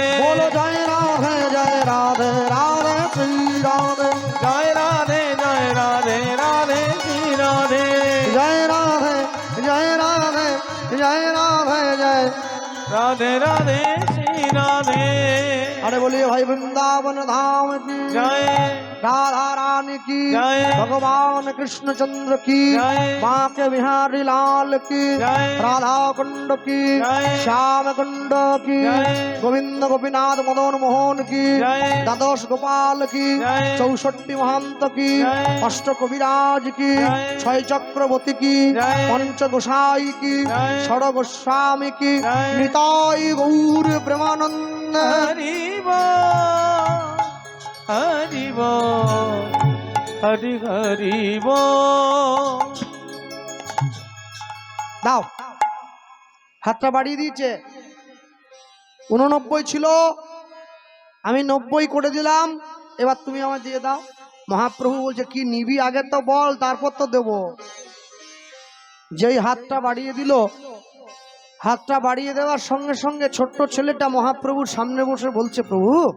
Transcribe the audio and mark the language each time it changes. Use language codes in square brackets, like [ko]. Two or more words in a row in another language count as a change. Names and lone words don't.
[bn] বলো জয় রাধে শ্রী রাধে জয় রাধে শ্রী রাধে জয় রাধে রাধে রাধে শ্রী রাধে [hi] अरे बोलिए भाई वृंदावन धाम की जय राधा रानी की जय भगवान कृष्ण चंद्र की जय माँ के बिहारी लाल की जय राधा कुंड की जय श्याम कुंड की जय गोविंद गोपीनाथ मदन मोहन की जय द्वादश गोपाल की जय 64 महंत की जय अष्ट कविराज की जय 6 चक्रवर्ती की जय पंच गोसाई की जय षड गोस्वामी की जय निताई गौर प्रेमानंद हरि बोल हरि बोल हरि हरि बोल [bn] দাও হাতটা বাড়িয়ে দিয়েছে 89 ছিল আমি 90 করে দিলাম এবার তুমি আমায় দিয়ে দাও মহাপ্রভু বলছে কি নিবি আগে তো বল তারপর তো দেব যেই হাতটা বাড়িয়ে দিল হাতটা বাড়িয়ে দেওয়ার সঙ্গে সঙ্গে ছোট্ট ছেলেটা মহাপ্রভুর সামনে বসে বলছে প্রভু